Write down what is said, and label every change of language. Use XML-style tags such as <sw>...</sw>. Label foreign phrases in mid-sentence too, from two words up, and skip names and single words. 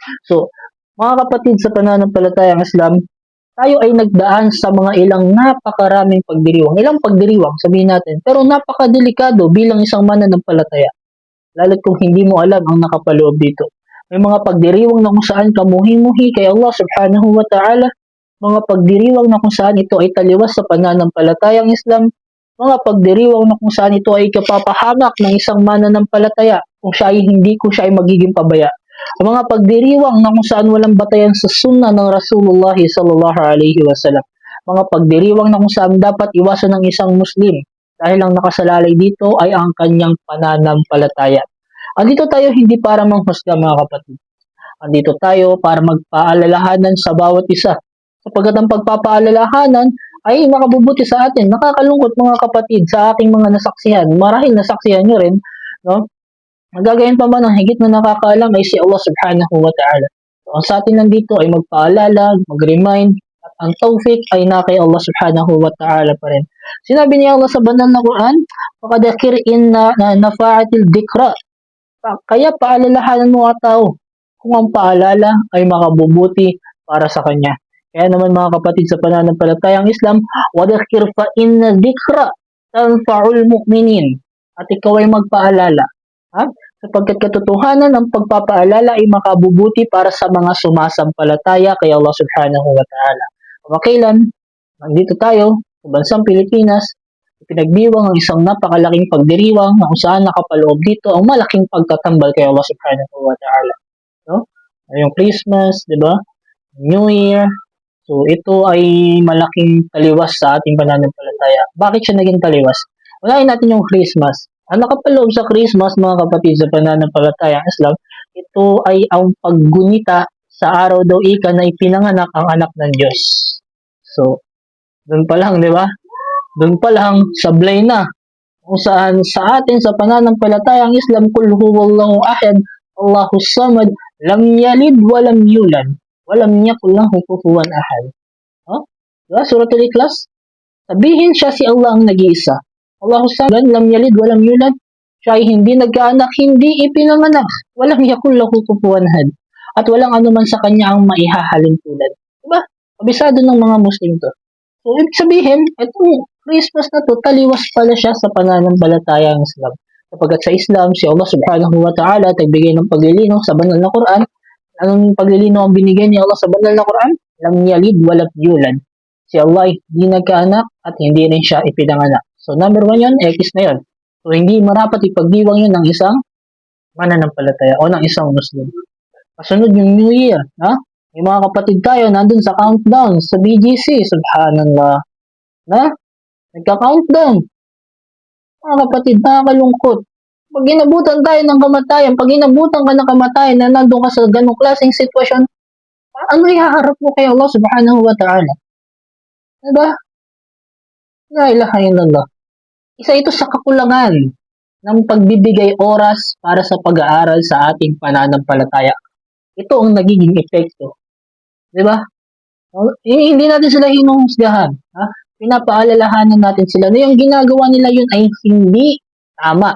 <tl>So, mga kapatid sa pananampalatayang Islam, tayo ay nagdaan sa mga ilang napakaraming pagdiriwang. Ilang pagdiriwang, sabihin natin, pero napakadelikado bilang isang mananampalataya. Lalo't kung hindi mo alam ang nakapaloob dito. May mga pagdiriwang na kung saan kamuhi-muhi kay</tl> <ar>الله سبحانه وتعالى,</ar> <tl>mga pagdiriwang na kung saan ito ay taliwas sa pananampalatayang Islam, mga pagdiriwang na kung saan ito ay kapapahamak ng isang mananampalataya kung siya ay magiging pabaya. Ang mga pagdiriwang na kung saan walang batayan sa sunnah ng</tl> <ar>رسول الله صلى الله عليه وسلم.</ar> <tl>Mga pagdiriwang na kung saan dapat iwasan ng isang Muslim dahil ang nakasalalay dito ay ang kanyang pananampalataya. Andito tayo hindi para manghusga, mga kapatid. Andito tayo para magpaalalahanan sa bawat isa. Sapagkat ang pagpapaalalahanan ay makabubuti sa atin. Nakakalungkot, mga kapatid, sa aking mga nasaksihan. Marahil nasaksihan nyo rin, no? Magagayon pa man ang higit na nakakaalam ay si</tl> <ar>الله سبحانه وتعالى.</ar> <tl>So, ang sa atin lang dito ay magpaalala, mag-remind, at ang tawfiq ay na kay</tl> <ar>الله سبحانه وتعالى</ar> <tl>pa rin. Sinabi niya Allah sa banal na Quran,</tl> <ar>"فذكر إن نفعت الذكرى."</ar> <tl>Kaya paalalahanan mo ang tao kung ang paalala ay makabubuti para sa kanya. Kaya naman, mga kapatid sa pananampalatayang Islam,</tl> <ar>وذكر فإن الذكرى تنفع المؤمنين.</ar> <tl>At ikaw ay magpaalala. Ha? Sapagkat katotohanan ng pagpapaalala ay makabubuti para sa mga sumasampalataya kay</tl> <ar>الله سبحانه وتعالى.</ar> <tl>Kamakailan, nandito tayo sa bansang Pilipinas, pinagdiwang ang isang napakalaking pagdiriwang na kung saan nakapaloob dito ang malaking pagtatambal kay</tl> <ar>الله سبحانه وتعالى.</ar> <tl>No? Yung Christmas, di ba? New Year. So, ito ay malaking taliwas sa ating pananampalataya. Bakit siya naging taliwas? Unahin natin yung Christmas. Ang nakapaloob sa Christmas, mga kapatid sa pananampalataya Islam, ito ay ang paggunita sa araw daw ika na ipinanganak ang anak ng Diyos. So, doon pa lang, di ba? Doon pa lang, sablay na. Kung saan sa atin sa pananampalatayang Islam,</tl> <ar>قل هو الله أحد الله الصمد لم يلد ولم يولد ولم يكن له كفوا أحد.</ar> <tl>Oh? Diba?</tl> <ar>Suratul Ikhlas.</ar> <tl>Sabihin siya si Allah ang nag-iisa.</tl> <ar>الله الصمد لم يلد ولم يولد.</ar> <tl>Siya ay hindi nagkaanak, hindi ipinanganak.</tl> <ar>Walang يكن له كفوا أحد.</ar> <tl>At walang anuman sa kanya ang maihahalin tulad. Diba? Kabisado ng mga Muslim to. So, ibig sabihin, itong Christmas na to, taliwas pala siya sa pananampalatayang Islam. Sapagkat sa Islam, si Allah subhanahu wa ta'ala nagbigay ng paglilinaw sa banal na Quran. Anong paglilinaw ang binigay ni Allah sa banal na Quran?</tl> <ar>لم يلد ولم يولد.</ar> <tl>Si Allah ay hindi nagkaanak at hindi rin siya ipinanganak. So, number 1 yun, X na yun. So, hindi marapat ipagdiwang yun ng isang mananampalataya o ng isang Muslim. Kasunod yung New Year, ha? May mga kapatid tayo nandun sa countdown sa BGC, subhanallah. Na? Nagka-countdown. Mga kapatid, nakakalungkot. Pag inabutan tayo ng kamatayan, pag inabutan ka ng kamatayan na nandun ka sa ganong klaseng sitwasyon, ano ihaharap mo kay</tl> <ar>الله سبحانه وتعالى?</ar> <tl>Diba?</tl> <ar>لا إله إلا الله.</ar> <tl>Isa ito sa kakulangan ng pagbibigay oras para sa pag-aaral sa ating pananampalataya. Ito ang nagiging epekto. Diba? Hindi natin sila hinuhusgahan. Ha? Pinapaalalahanan natin sila na yung ginagawa nila yun ay hindi tama.</tl>